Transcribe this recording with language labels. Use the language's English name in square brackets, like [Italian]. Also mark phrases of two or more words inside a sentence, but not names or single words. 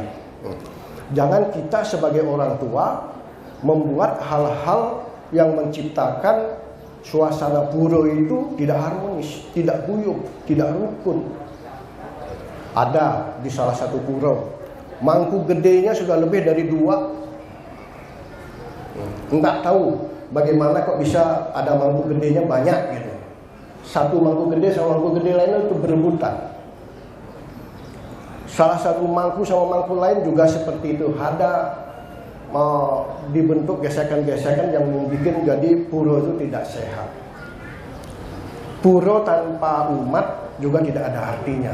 [Indonesian] Jangan kita sebagai orang tua membuat hal-hal yang menciptakan suasana puro itu tidak harmonis, tidak guyup, tidak rukun. Ada di salah satu puro, mangku gedenya sudah lebih dari 2. Enggak tahu bagaimana kok bisa ada mangku gedenya banyak gitu. Satu mangku gede sama mangku gede lainnya itu berebutan. Salah satu mangku sama mangku lain juga seperti itu. Ada dibentuk gesekan-gesekan yang membuat jadi puro itu tidak sehat. Puro tanpa umat juga tidak ada artinya.